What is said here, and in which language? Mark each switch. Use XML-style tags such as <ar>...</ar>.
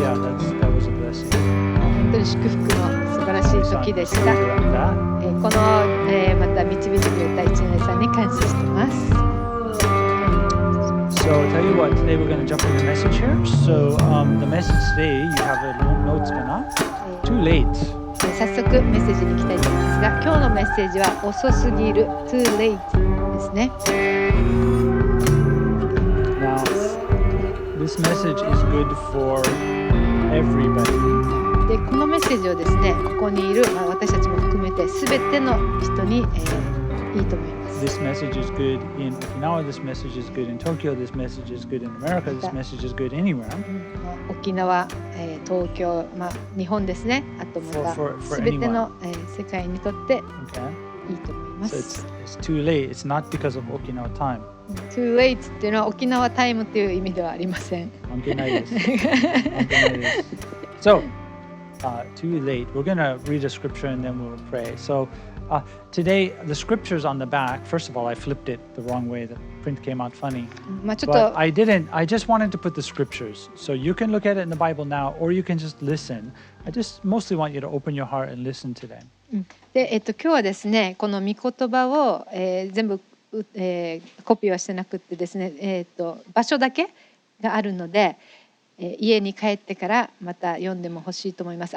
<ja>に祝福の素晴らしい時でした。この、また導いてくれた一年さんに感謝しています。</ja> <en>So I'll tell you what, today we're going to jump into the message here. So the message today, you have a notesかな?Too late.</en> <ja>早速メッセージに行きたいと思いますが、今日のメッセージは遅すぎる</ja> <en>Too late</en> <ja>ですね。</ja> <en>Now, this message is good for everybody.</en> <ja>でこのメッセージをですね、ここにいる、私たちも含めてすべての人に、いいと思います。</ja> <en>This message is good in Okinawa, this message is good in Tokyo, this message is good in America, this message is good anywhere.</en> <ja>沖縄、東京、日本ですね。あとまたすべての、世界にとっていいと思います。</ja> <en>So it's too late. It's not because of Okinawa time. Too late</en> <ja>っていうのは沖縄タイムっていう意味ではありません。関係ないです。関係ないです。</ja> <en>So, too late. We're going to read a scripture and then we'll pray. So, today, the scripture's on the back. First of all, I flipped it the wrong way. The print came out funny. But I didn't. I just wanted to put the scriptures. So you can look at it in the Bible now, or you can just listen. I just mostly want you to open your heart and listen to them.</en> <ja>で、今日はですね、この御言葉を、全部、コピーはしてなくってですね、場所だけがあるので、家に帰ってからまた読んでも欲しいと思います。</ja>